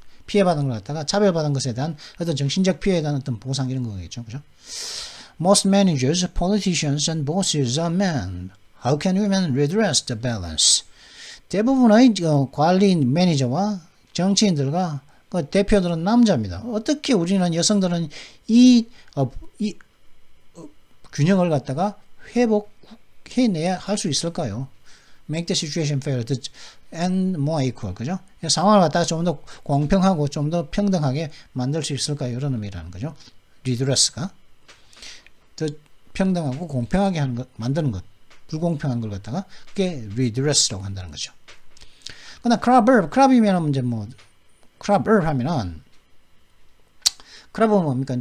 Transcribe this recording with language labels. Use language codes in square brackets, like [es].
[ko] 피해받은 걸 갖다가 차별받은 것에 대한 어떤 정신적 피해에 대한 어떤 보상 이런 거겠죠. 그죠? [en] Most managers, politicians, and bosses are men. How can women redress the balance? [ko] 대부분의 관리 매니저와 정치인들과 대표들은 남자입니다. 어떻게 우리는 여성들은 이 균형을 갖다가 회복해내야 할 수 있을까요? [en] Make the situation fair and more equal. [ko] 그죠? 상황을 갖다가 좀 더 공평하고 좀 더 평등하게 만들 수 있을까요? 이런 의미라는 거죠. redress가. 더 평등하고 공평하게 하는 것, 만드는 것. 불공평한 걸 갖다가 그게 redress라고 한다는 거죠. 그러나 crab이면 이제 crab 하면은 크랍은 뭡니까?